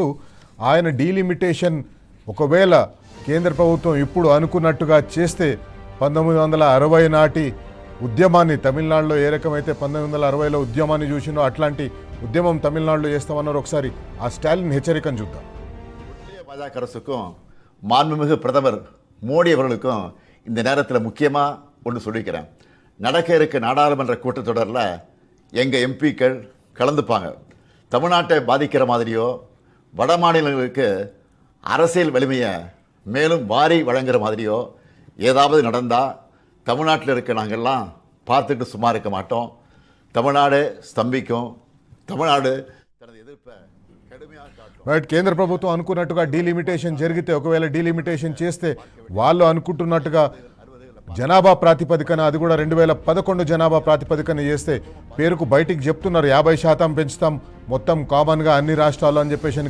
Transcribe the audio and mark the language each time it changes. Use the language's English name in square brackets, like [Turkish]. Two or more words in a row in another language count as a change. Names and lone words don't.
[Telugu] ఆయన డీలిమిటేషన్ ఒకవేళ కేంద్ర ప్రభుత్వం ఇప్పుడు అనుకున్నట్టుగా చేస్తే 1960 నాటి ఉద్యమాన్ని, తమిళనాడులో ఏ రకమైతే 1960లో ఉద్యమాన్ని చూసినో అట్లాంటి ఉద్యమం తమిళనాడులో చేస్తామన్నారు. ఒకసారి ఆ ஸ்டாலின் హెచ్చరికను చూద్దాం. [Tamil] பாஜக அரசுக்கும் மாண்புமிகு பிரதமர் மோடி அவர்களுக்கும் இந்த நேரத்தில் முக்கியமாக ஒன்று சொல்லிக்கிறேன். நடக்க இருக்க நாடாளுமன்ற கூட்டத்தொடரில் எங்கள் எம்பிக்கள் கலந்துப்பாங்க. தமிழ்நாட்டை பாதிக்கிற மாதிரியோ வட மாநிலங்களுக்கு அரசியல் வலிமையை மேலும் வாரி வழங்குற மாதிரியோ ஏதாவது நடந்தால் தமிழ்நாட்டில் இருக்க நாங்கள்லாம் பார்த்துட்டு சும்மா இருக்க மாட்டோம். தமிழ்நாடு ஸ்தம்பிக்கும். தமிழ்நாடு தனது எதிர்ப்பை கடுமையாக காட்டும். [Telugu] రైట్, కేంద్ర ప్రభుత్వం అనుకున్నట్టుగా డీలిమిటేషన్ జరిగితే, ఒకవేళ డీలిమిటేషన్ చేస్తే వాళ్ళు అనుకుంటున్నట్టుగా జనాభా ప్రాతిపదికన, అది కూడా 2011 జనాభా ప్రాతిపదికన చేస్తే పేరుకు బయటికి చెప్తున్నారు 50% పెంచుతాం మొత్తం కామన్గా అన్ని రాష్ట్రాల్లో అని చెప్పేసి.